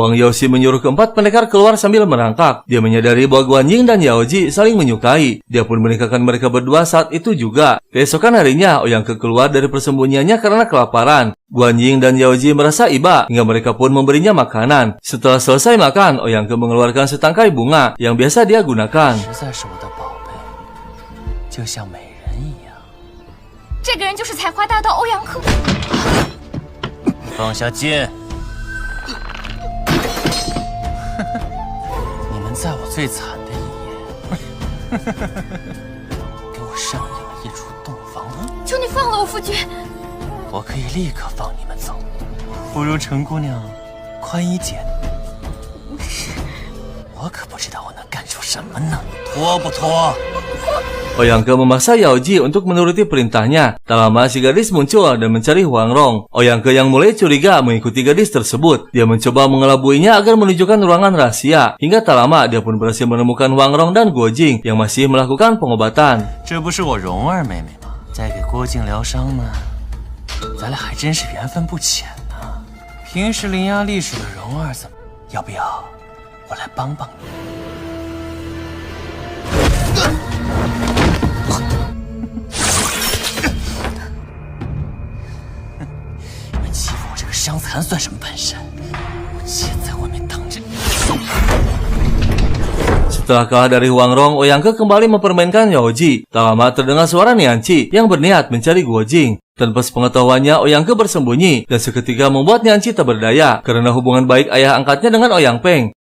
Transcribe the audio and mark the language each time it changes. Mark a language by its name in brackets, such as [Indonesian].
[Indonesian] Huang Yao Xi menyuruh keempat pendekar keluar sambil merangkak. Dia menyadari bahwa Guanjing dan Yao Ji saling menyukai. Dia pun menikahkan mereka berdua saat itu juga. Keesokan harinya, Ouyang Ke keluar dari persembunyiannya karena kelaparan. Guanjing dan Yao Ji merasa iba hingga mereka pun memberinya makanan. Setelah selesai makan, Ouyang Ke mengeluarkan setangkai bunga yang biasa dia gunakan. [Chinese] 实在是我的宝贝，就像美人一样。这个人就是采花大盗欧阳克。放下剑！你们在我最惨的一夜，给我上演了一出洞房啊！求你放了我夫君。我可以立刻放你们走，不如陈姑娘宽衣解带。我可不知道我能干出什么呢？脱不脱？ [Indonesian] Ouyang Ke memaksa Yao Ji untuk menuruti perintahnya. Tak lama si gadis muncul dan mencari Huang Rong. Ouyang Ke yang mulai curiga mengikuti gadis tersebut. Dia mencoba mengelabuinya agar menunjukkan ruangan rahasia. Hingga tak lama dia pun berhasil menemukan Huang Rong dan Guojing yang masih melakukan pengobatan. [Chinese] 这不是我蓉儿妹妹吗？在给郭靖疗伤呢。咱俩还真是缘分不浅呢。平时伶牙俐齿的蓉儿怎么？要不要我来帮帮你？你欺负我这个伤残算什么本事？我现在外面等着你。 [Indonesian] Setelah kalah dari Huang Rong, Ouyang Ke kembali mempermainkan Yao Ji. Tak lama terdengar suara Nian Qi yang berniat mencari Guojing. Tanpa sepengetahuannya, Ouyang Ke bersembunyi dan seketika membuat Nian Qi tak berdaya karena hubungan baik ayah angkatnya dengan Ouyang Peng.